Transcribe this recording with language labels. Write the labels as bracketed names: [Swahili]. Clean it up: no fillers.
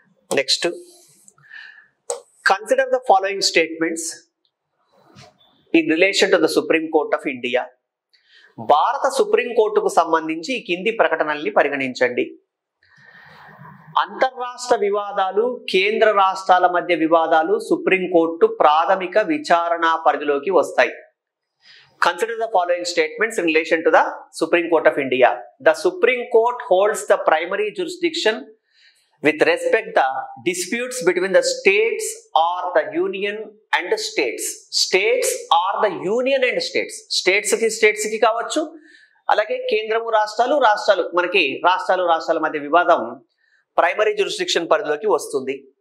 [English] Next, consider the following statements in relation to the supreme court of India. [Telugu] భారత supreme కోర్టుకు సంబంధించి ఈ కింది ప్రకటనల్ని పరిగణించండి. అంతర్రాష్ట్ర వివాదాలు, కేంద్ర రాష్ట్రాల మధ్య వివాదాలు సుప్రీంకోర్టు ప్రాథమిక విచారణ పరిధిలోకి వస్తాయి. [English] Consider the following statements in relation to the Supreme Court of India. The Supreme Court holds the primary jurisdiction with respect to disputes between the states or the union and the states. States or the union and states. [Telugu] States ki kavachu. అలాగే కేంద్రము రాష్ట్రాలు మనకి రాష్ట్రాల మధ్య వివాదం primary jurisdiction పరిధిలోకి వస్తుంది.